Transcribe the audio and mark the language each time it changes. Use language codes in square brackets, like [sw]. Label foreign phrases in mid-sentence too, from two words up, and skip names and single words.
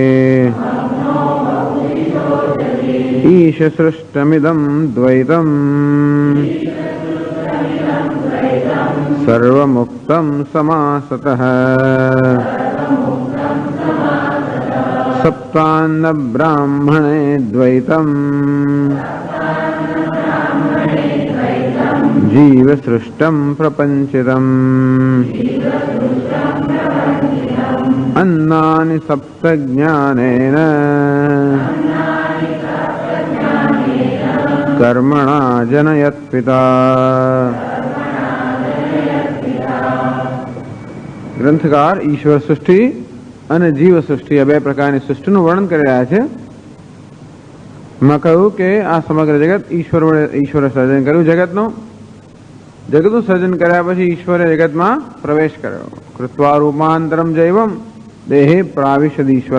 [sa] ईश सृष्टमिदं द्वैतं सर्वमुक्तं समासतः. सप्तान्न ब्राह्मणे द्वैतं जीव सृष्टं प्रपञ्चितम्. अन्नानि सप्त ज्ञानेन कर्मणा जनयत् पिता. [gu] ગ્રંથકાર ઈશ્વર સૃષ્ટિ અને જીવ સૃષ્ટિ આ બે પ્રકારની સૃષ્ટિનું વર્ણન કરી રહ્યા છે. એમાં કહ્યું કે આ સમગ્ર જગત ઈશ્વરે સર્જન કર્યું. જગતનું સર્જન કર્યા પછી ઈશ્વરે જગતમાં પ્રવેશ કર્યો. [sa] कृत्वा रूपान्तरम् जैवम् देहे प्राविशदीश्वर.